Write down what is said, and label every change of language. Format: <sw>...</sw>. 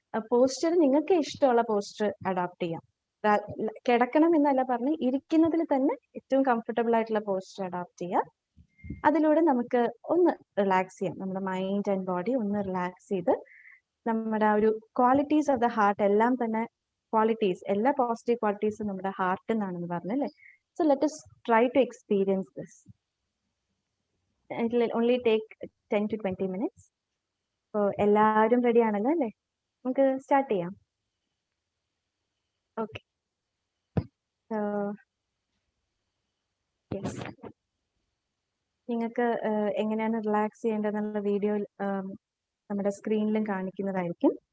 <ml>Poster നിങ്ങൾക്ക് ഇഷ്ടമുള്ള poster adopt ചെയ്യാം. കിടക്കണം എന്നല്ല പറഞ്ഞ്, ഇരിക്കുന്നതിൽ തന്നെ ഏറ്റവും കംഫർട്ടബിൾ ആയിട്ടുള്ള പോസ്റ്റർ അഡോപ്റ്റ് ചെയ്യുക. അതിലൂടെ നമുക്ക് ഒന്ന് റിലാക്സ് ചെയ്യാം, നമ്മുടെ മൈൻഡ് ആൻഡ് ബോഡി ഒന്ന് റിലാക്സ് ചെയ്ത് നമ്മുടെ ആ ഒരു</ml> <en>qualities of the heart</en> <ml>എല്ലാം തന്നെ എല്ലാ പോസിറ്റീവ് ക്വാളിറ്റീസും നമ്മുടെ ഹാർട്ടിൽ നിന്നാണെന്ന് പറഞ്ഞല്ലേ.</ml> <en>So let us try to experience this. It will only take 10 to 20 minutes.</en> <ml>So എല്ലാവരും റെഡി ആണല്ലോ അല്ലേ? നമുക്ക് സ്റ്റാർട്ട് ചെയ്യാം. ഓക്കെ. യെസ്. നിങ്ങൾക്ക് എങ്ങനെയാണ് റിലാക്സ് ചെയ്യേണ്ടതെന്നുള്ള വീഡിയോ നമ്മുടെ സ്ക്രീനിലും കാണിക്കുന്നതായിരിക്കും.</ml>